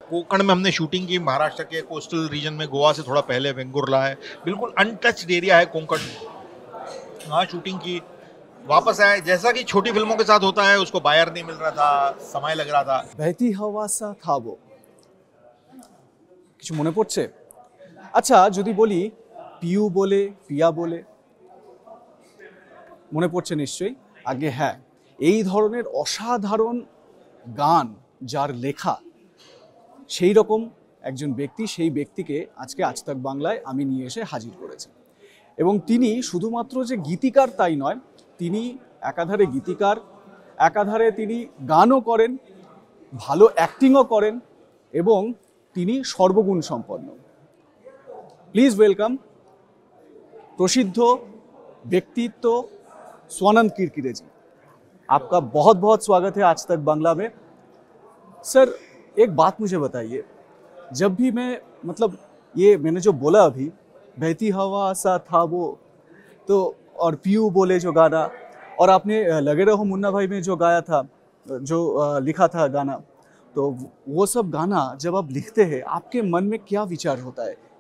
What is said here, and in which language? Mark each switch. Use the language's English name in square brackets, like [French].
[Hindi] कोकण में हमने शूटिंग की, महाराष्ट्र के कोस्टल रीजन में, गोवा से थोड़ा पहले वेंगुर्ला है, बिल्कुल अनटच्ड एरिया है कोंकण, वहाँ शूटिंग की, वापस आए। जैसा कि छोटी फिल्मों के साथ होता है, उसको बायर नहीं मिल रहा था, समय लग रहा था। [Bangla] বহতি হাওয়া সা থাবো, কিছু মনে পড়ছে? আচ্ছা, যদি বলি পিউ বলে, পিয়া বলে, মনে পড়ছে নিশ্চয়ই। আগে হ্যাঁ, এই ধরনের অসাধারণ গান যার লেখা, সেই রকম একজন ব্যক্তি, সেই ব্যক্তিকে আজকে আজ তাক বাংলায় আমি নিয়ে এসে হাজির করেছি। এবং তিনি শুধুমাত্র যে গীতিকার তাই নয়, তিনি একাধারে গীতিকার, একাধারে তিনি গানও করেন, ভালো অ্যাক্টিংও করেন এবং তিনি সর্বগুণ সম্পন্ন। [English] please welcome [Hindi] प्रसिद्ध व्यक्तित्व स्वानंद किरकिरे जी। आपका बहुत बहुत स्वागत है आज तक बांग्ला में। सर, एक बात मुझे बताइए, जब भी मैं मतलब ये मैंने जो बोला अभी, बहती हवा सा था वो, तो और पीयू बोले जो गाना, और आपने लगे रहो मुन्ना भाई में जो गाया था, जो लिखा था गाना, तो वो सब गाना जब आप लिखते हैं आपके मन में क्या विचार होता है?